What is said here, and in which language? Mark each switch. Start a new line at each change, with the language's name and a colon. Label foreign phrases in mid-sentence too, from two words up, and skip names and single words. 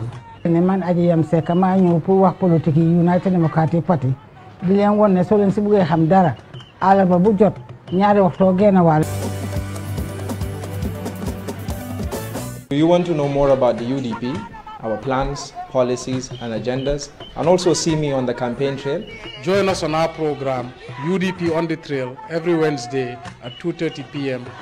Wolof: Man Ajiyam Seck maa ñëw pour wax politique United Democratic Party di leen won ne soo leen si bëggee xam dara àllarba bu jot ñaari waxtu genn wàll.
English: Do you want to know more about the UDP, our plans, policies and agendas, and also see me on the campaign trail? Join us on our program, UDP on the Trail, every Wednesday at 2:30 p.m.